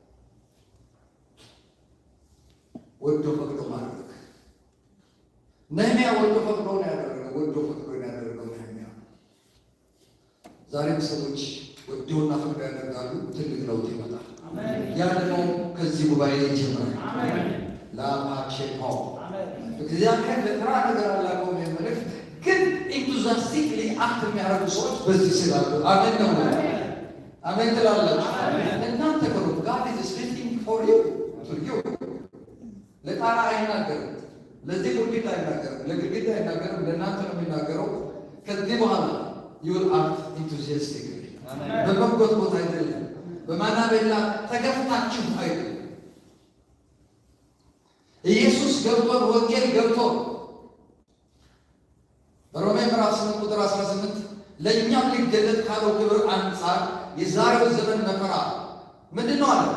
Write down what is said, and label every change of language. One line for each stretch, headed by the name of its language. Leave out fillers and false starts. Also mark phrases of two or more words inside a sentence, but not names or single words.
Amharic: ወዶ ፈቅዶ ማድረግ ነህምያ ወዶ ፈቅዶ ነው ያደረገው። ወዶ ፈቅዶ ነው ያደረገው ነህምያ። ዛሬም ሰዎች ወደውና ፈቅዶ ያደርጋሉ፣ ትልቅ ለውጥ ይመጣል። ያ ደግሞ ከዚህ ጉባኤ ይጀምራል። ላማቼፖ እግዚአብሔር ለጥራ ነገር አላቆም የምልህ ግን
English: enthusiastically act
Amharic: የሚያደርጉ ሰዎች በዚህ ስላሉ አሜን ነው። አሜን ትላላችሁ። እናንተ ከሩ
English: God is speaking for you to you
Amharic: ለጣራ አይናገርም፣ ለዚህ ጉርጊት አይናገርም፣ ለግድግዳ አይናገርም፣ ለእናንተ ነው የሚናገረው። ከዚህ በኋላ
English: you will act enthusiastically
Amharic: በመጎት ቦታ አይደለም፣ በማናበላ ተገፍታችሁ አይደለም። ኢየሱስ ገብቶን ወንጌል ገብቶን በሮሜ ምዕራፍ 8 ቁጥር 18 ለእኛም ሊገለጥ ካለው ክብር አንጻር የዛሬው ዘመን መከራ ምንድን ነው አለ?